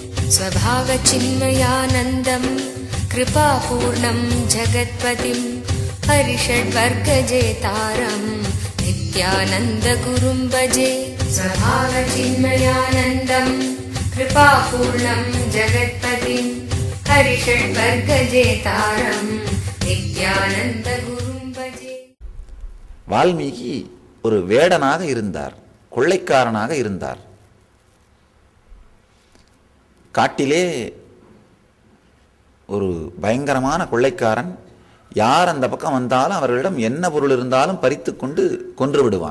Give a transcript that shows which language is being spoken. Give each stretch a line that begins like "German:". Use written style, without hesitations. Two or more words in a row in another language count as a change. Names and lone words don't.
Sanskrit: स्वभावचिन्मयानन्दं कृपापूर्णं जगत्पतिं हरिषड्वर्गजेतारं नित्यानन्दगुरुं भजे। स्वभावचिन्मयानन्दं कृपापूर्णं जगत्पतिं हरिषड्वर्गजेतारं नित्यानन्दगुरुं भजे।
Tamil: வால்மீகி ஒரு வேடனாக இருந்தார், கொள்ளைக்காரனாக இருந்தார். காட்டிலே ஒரு பயங்கரமான கொள்ளைக்காரன். யார் அந்த பக்கம் வந்தாலும் அவர்களிடம் என்ன பொருள் இருந்தாலும் பறித்து கொண்டு கொன்று விடுவான்.